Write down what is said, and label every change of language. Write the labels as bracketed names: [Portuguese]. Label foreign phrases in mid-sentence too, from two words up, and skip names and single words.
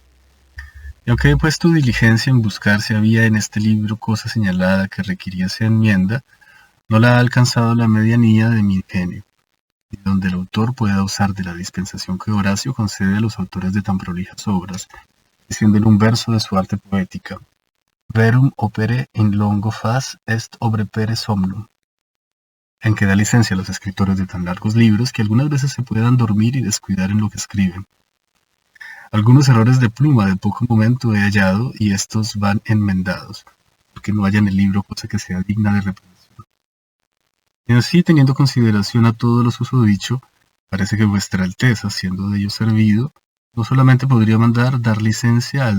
[Spanish] Y aunque he puesto diligencia en buscar si había en este libro cosa señalada que requiriese enmienda, no la ha alcanzado la medianía de mi ingenio, y donde el autor pueda usar de la dispensación que Horacio concede a los autores de tan prolijas obras, diciéndole un verso de su arte poética: [Latin] Verum opere in longo fas est obrepere somnum, [Spanish] en que da licencia a los escritores de tan largos libros que algunas veces se puedan dormir y descuidar en lo que escriben. Algunos errores de pluma de poco momento he hallado, y estos van enmendados, porque no haya en el libro cosa que sea digna de reprensión. Y así, teniendo consideración a todo lo susodicho, parece que vuestra Alteza, siendo de ello servido, no solamente podría mandar dar licencia al